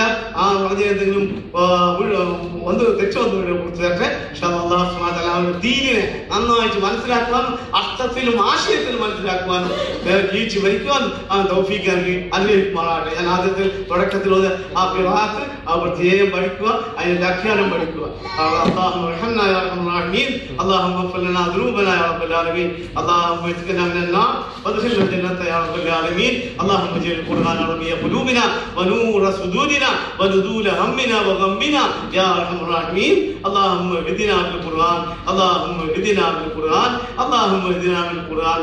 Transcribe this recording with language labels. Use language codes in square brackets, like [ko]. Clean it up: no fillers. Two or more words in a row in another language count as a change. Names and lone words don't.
[ml] ആ പറഞ്ഞ എന്തെങ്കിലും ഒന്ന് തെറ്റോ തരട്ടെ. ദീനിനെ നന്നായിട്ട് മനസ്സിലാക്കുവാനും അർത്ഥത്തിലും ആശയത്തിലും മനസ്സിലാക്കുവാനും ജീവിച്ച് മരിക്കുവാനും തൗഫീഖ് അനുഗ്രഹിക്കുമാറാകട്ടെ. ഞാൻ ആദ്യത്തിൽ തുടക്കത്തിൽ ആ ഖിറാഅത്ത് ആ പ്രത്യേകം പഠിക്കുക, അതിന്റെ വ്യാഖ്യാനം പഠിക്കുക. [ar] اللهم اغفر لنا ذنوبنا يا رب العالمين. اللهم اجعلنا من النار وادخلنا الجنة يا رب العالمين. اللهم اجعل القرآن ربيع قلوبنا ونور صدورنا ونذول همنا وغمنا يا ارحم الراحمين. اللهم اهدنا بالقرآن، اللهم اهدنا بالقرآن، اللهم اهدنا بالقرآن.